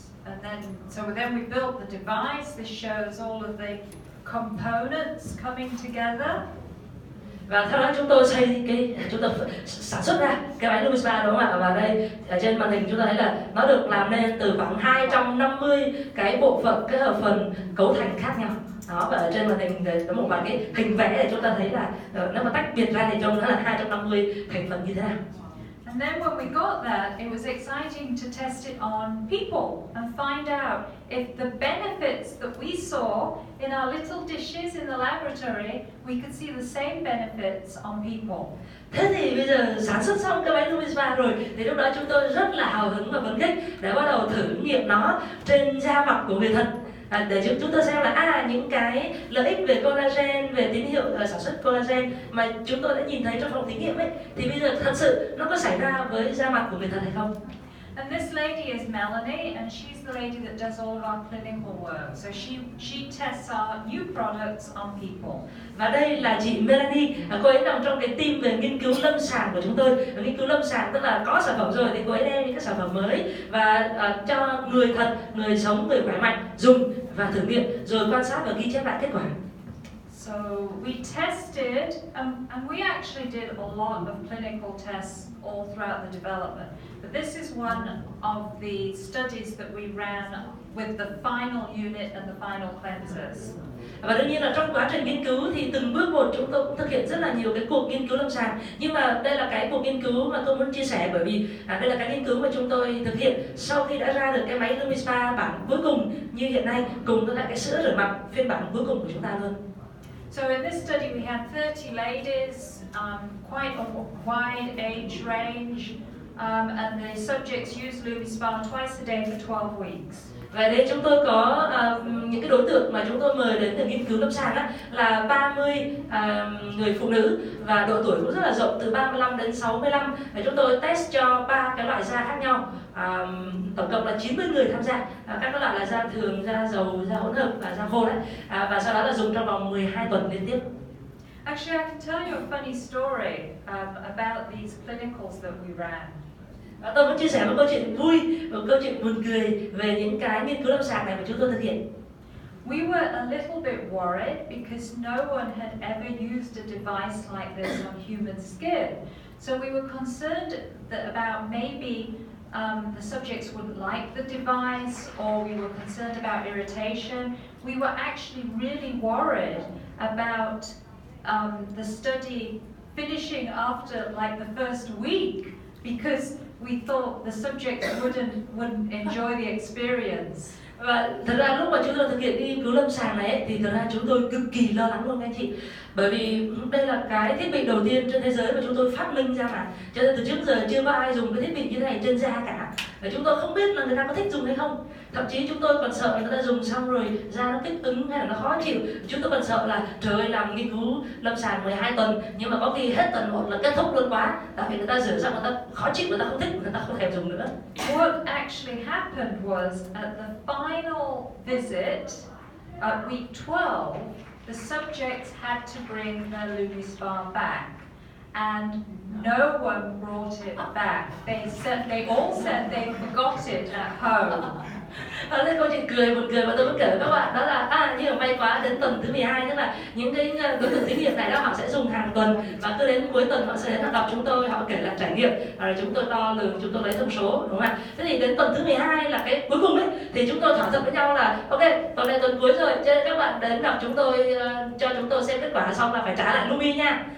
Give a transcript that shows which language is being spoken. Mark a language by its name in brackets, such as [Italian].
[English] And then we built the device. This shows all of the components coming together. [Vietnamese] Và sau đó chúng tôi sản xuất ra cái máy LumiSpa, đúng không ạ? Và đây ở trên màn hình chúng ta thấy là nó được làm nên từ khoảng 250 cái bộ phận, cái hợp phần cấu thành khác nhau. Đó, và ở trên màn hình có một vài cái hình vẽ để chúng ta thấy là nếu mà tách biệt ra thì trông nó là 250 thành phần như thế nào. [English] And then when we got that, it was exciting to test it on people and find out if the benefits that we saw in our little dishes in the laboratory, we could see the same benefits on people. [Vietnamese] Thế thì bây giờ sản xuất xong cái máy LumiSpa rồi thì lúc đó chúng tôi rất là hào hứng và phấn khích để bắt đầu thử nghiệm nó trên da mặt của người thật. Để chúng tôi xem là những cái lợi ích về collagen, về tín hiệu sản xuất collagen mà chúng tôi đã nhìn thấy trong phòng thí nghiệm ấy, thì bây giờ thật sự nó có xảy ra với da mặt của người thật hay không? [English] And this lady is Melanie, and she's the lady that does all of our clinical work. So she tests our new products on people. [Vietnamese] Và đây là chị Melanie, cô ấy nằm trong cái team về nghiên cứu lâm sàng của chúng tôi. Nghiên cứu lâm sàng tức là có sản phẩm rồi thì cô ấy đem những cái sản phẩm mới và cho người thật, người sống, người khỏe mạnh dùng và thử nghiệm rồi quan sát và ghi chép lại kết quả. [English] So we tested, and we actually did a lot of clinical tests all throughout the development. But this is one of the studies that we ran with the final unit and the final cleansers. [Vietnamese] Và đương nhiên là trong quá trình nghiên cứu thì từng bước một chúng tôi cũng thực hiện rất là nhiều cái cuộc nghiên cứu lâm sàng. Nhưng mà đây là cái cuộc nghiên cứu mà tôi muốn chia sẻ, bởi vì đây là cái nghiên cứu mà chúng tôi thực hiện sau khi đã ra được cái máy LumiSpa bản cuối cùng như hiện nay, cùng với lại cái sữa rửa mặt phiên bản cuối cùng của chúng ta luôn. [English] So in this study we had 30 ladies, quite a wide age range, and the subjects used LumiSpa twice a day for 12 weeks. [Vietnamese] Và đây chúng tôi có những cái đối tượng mà chúng tôi mời đến để nghiên cứu lâm sàng là 30 người phụ nữ và độ tuổi cũng rất là rộng, từ 35 đến 65. Và chúng tôi test cho 3 cái loại da khác nhau. Tổng cộng là 90 người tham gia. Các loại là da thường, da dầu, da hỗn hợp và da khô đấy. Và sau đó là dùng trong vòng 12 tuần liên tiếp. [English] Actually, I can tell you a funny story about these clinicals that we ran. [Vietnamese] Tôi muốn chia sẻ một câu chuyện vui, một câu chuyện buồn cười về những cái nghiên cứu lâm sàng này mà chúng tôi thực hiện. [English] We were a little bit worried because no one had ever used a device like this on human skin. So we were concerned about maybe the subjects wouldn't like the device, or we were concerned about irritation. We were actually really worried about the study finishing after like the first week, because we thought the subjects wouldn't enjoy the experience. [Vietnamese] Và thật ra lúc mà chúng tôi thực hiện nghiên cứu lâm sàng này thì thật ra chúng tôi cực kỳ lo lắng luôn các anh chị. Bởi vì đây là cái thiết bị đầu tiên trên thế giới mà chúng tôi phát minh ra mà. Cho nên từ trước giờ chưa có ai dùng cái thiết bị như thế này trên da cả. Và chúng tôi không biết là người ta có thích dùng hay không. Thậm chí chúng tôi còn sợ người ta dùng xong rồi da nó kích ứng hay là nó khó chịu. Chúng tôi còn sợ là trời ơi, làm nghiên cứu lâm sàng 12 tuần nhưng mà có khi hết tuần 1 là kết thúc luôn quá. Tại vì người ta rửa xong người ta khó chịu, người ta không thích, người ta không thèm dùng nữa. [English] What actually happened was at the final visit at week 12, the subjects had to bring their LumiSpa back, and no one brought it back. They all said they forgot it at home. [Vietnamese] Đây câu chuyện buồn cười mà tôi muốn kể với các bạn, đó là nhưng mà may quá đến tuần thứ 12, tức là những cái đối tượng thí nghiệm này họ sẽ dùng hàng tuần và cứ đến cuối tuần họ sẽ đến gặp chúng tôi, họ kể lại trải nghiệm, rồi chúng tôi đo lường, chúng tôi lấy thông số, đúng không ạ? Thế thì đến tuần thứ 12 là cái cuối cùng ấy, thì chúng tôi thỏa thuận với nhau là ok, tuần này tuần cuối rồi, cho nên các bạn đến gặp chúng tôi, cho chúng tôi xem kết quả xong là phải trả lại Lumi nha.